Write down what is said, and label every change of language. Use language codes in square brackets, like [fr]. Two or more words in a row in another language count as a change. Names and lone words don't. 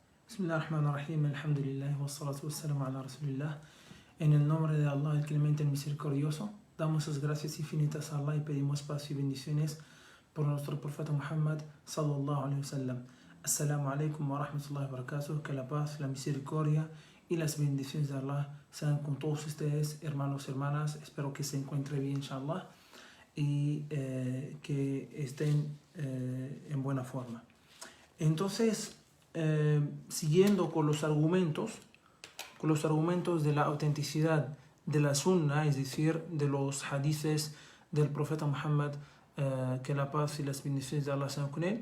[ar] بسم الله الرحمن الرحيم، الحمد لله، والصلاة والسلام على رسول الله. [es] En el nombre de Allah, el clemente, el misericordioso, damos las gracias infinitas a Allah y pedimos paz y bendiciones por nuestro profeta Muhammad [ar] صلى الله عليه وسلم. السلام عليكم ورحمة الله وبركاته. [es] Que la paz, la misericordia y las bendiciones de Allah sean con todos ustedes, hermanos y hermanas. Espero que se encuentre bien, inshallah, y que estén en buena forma. Entonces, siguiendo con los argumentos de la autenticidad de la sunna, es decir, de los hadices del profeta Muhammad, que la paz y las bendiciones de Allah sean con él.